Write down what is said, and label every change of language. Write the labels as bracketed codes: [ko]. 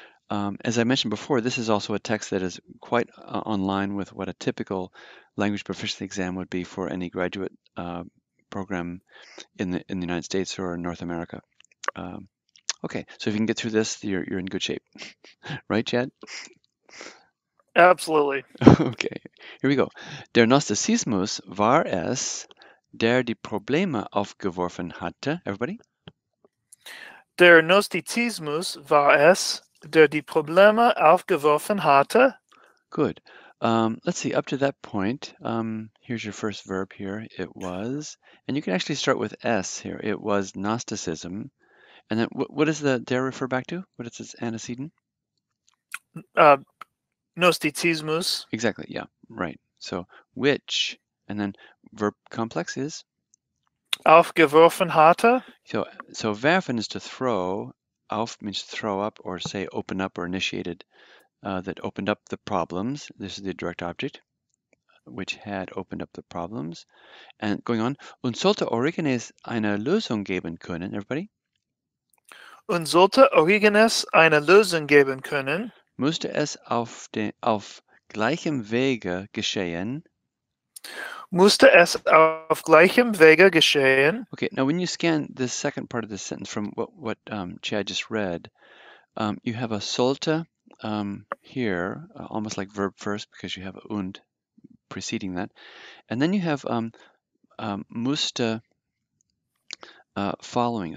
[en] As I mentioned before, this is also a text that is quite online with what a typical language proficiency exam would be for any graduate program in the United States or North America. Okay, so if you can get through this, you're in good shape, right, Chad? Absolutely. Okay, here we go. [de] Der Gnosticismus war es, der die Probleme aufgeworfen hatte. [en] Everybody? [de] Der Gnostizismus war es, der die Probleme aufgeworfen hatte. [en] Good. Let's see, up to that point, here's your first verb here. It was, and you can actually start with S here. It was Gnosticism. And then what does the der refer back to? What is its antecedent? [de] Gnostizismus. [en] Exactly, yeah, right. So which, and then verb complex is? [de] Aufgeworfen hatte. [en] So werfen is to throw. Auf means throw up, or say open up or initiated, that opened up the problems. This is the direct object, which had opened up the problems. And going on, [de] und sollte Origenes eine Lösung geben können, [en] everybody? [de] Und sollte Origenes eine Lösung geben können, Musste es auf gleichem Wege geschehen. musste es auf gleichem Wege geschehen. [en] Okay, now when you scan this second part of the sentence from what Chad just read, you have a sollte here, almost like verb first, because you have a und preceding that. And then you have musste following.